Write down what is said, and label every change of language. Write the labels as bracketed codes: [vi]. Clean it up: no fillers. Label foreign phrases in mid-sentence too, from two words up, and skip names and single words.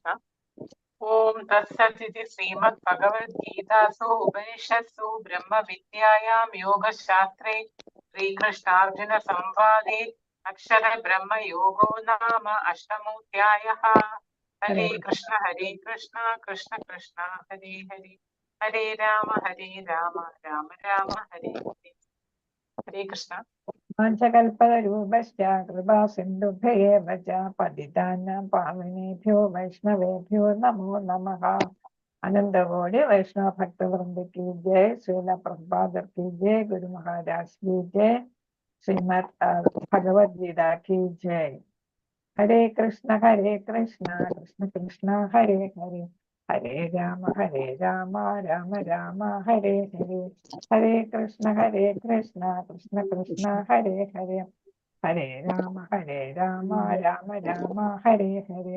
[sa] ഓം തത്സദിതി ശ്രീമദ്ഭഗവദ്ഗീതാസു ഉപനിഷത്സു ബ്രഹ്മവിദ്യായാം യോഗശാസ്ത്രേ ശ്രീകൃഷ്ണാർജുന സംവാദേ അക്ഷര ബ്രഹ്മയോഗോ നാമ അഷ്ടമോധ്യായഃ. ഹരേ കൃഷ്ണ കൃഷ്ണ കൃഷ്ണ ഹരേ ഹരേ, ഹരേ രാമ രാമ രാമ ഹരേ ഹരേ. ഹരേ കൃഷ്ണ. വാഞ്ചകൽപതരൂപശ്ച കൃപാ സിന്ധുഭ്യയേവ ച പതിതാനാം പാവനേഭ്യോ വൈഷ്ണവേഭ്യോ നമോ നമഃ. [hi] अनन्तकोटि वैष्णव भक्तवृन्द की जय. श्रील प्रभुपाद की जय. गुरु महाराज की जय. श्रीमद् भगवद गीता की जय. [sa] हरे कृष्ण कृष्ण कृष्ण हरे हरे, हरे राम राम राम हरे हरे. हरे कृष्ण कृष्ण कृष्ण हरे हरे, हरे राम राम राम हरे हरे.